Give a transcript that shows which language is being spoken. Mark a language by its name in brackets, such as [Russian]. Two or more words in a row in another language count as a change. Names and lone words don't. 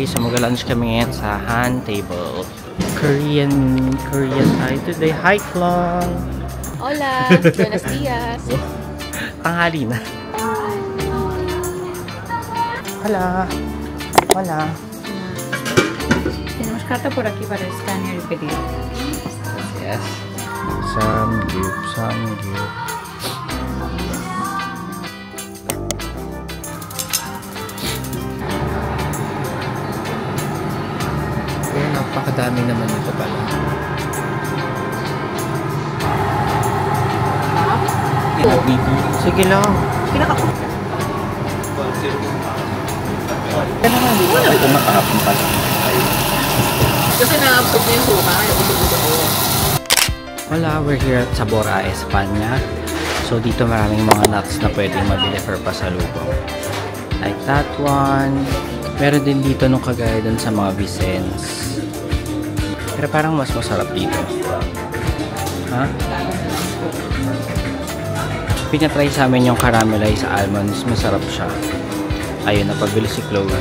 [Filipino] So mag-lunch kami ngayon sa Han Table. Korean tayo today. Hi, Klong! [Spanish] Hola! Buenos dias! [Filipino] Tanghali na. [Spanish] Hola! Hola! Tenemos carta por aquí para escanear y pedir. [Filipino] Yes. Samgyup. Okay, napakadami naman ito pala. Sige lang. Kaya naman, ito nakakapin pala. Kasi na-absorb na yung suka. [English] Hola, we're here at Sabora, Espanya. [Filipino] So dito maraming mga nuts na pwedeng mabili for pasalubong. [English] Like that one. [Filipino] Meron din dito nung kagaya dun sa mga Vicens. Pero parang mas masarap dito. Ha? Pinatry sa amin yung caramelized almonds. Masarap siya. Ayun, napabili si Chloe.